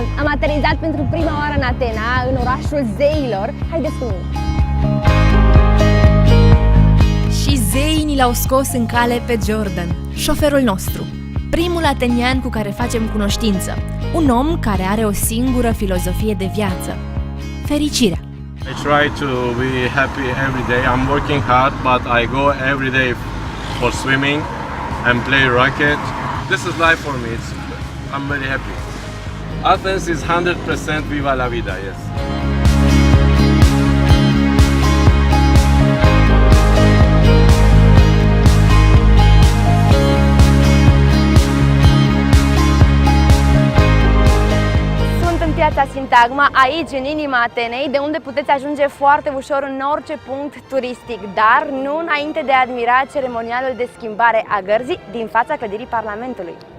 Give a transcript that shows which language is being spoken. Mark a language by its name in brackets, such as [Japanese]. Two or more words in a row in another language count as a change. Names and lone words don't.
[Romanian] Am aterizat pentru prima oară în Atena, în orașul zeilor. Haideți cu mine! Și zeii ni l-au scos în cale pe Jordan, șoferul nostru, primul atenian cu care facem cunoștință, un om care are o singură filozofie de viață: fericirea. [English] I try to be happy every day. I'm working hard, but I go every day for swimming and play racket. This is life for me. I'm very happy. Athens is 100% [Spanish] viva la vida, [English] yes. [Romanian] Piața Sintagma, aici, în inima Atenei, de unde puteți ajunge foarte ușor în orice punct turistic, dar nu înainte de a admira ceremonialul de schimbare a gărzii din fața clădirii Parlamentului.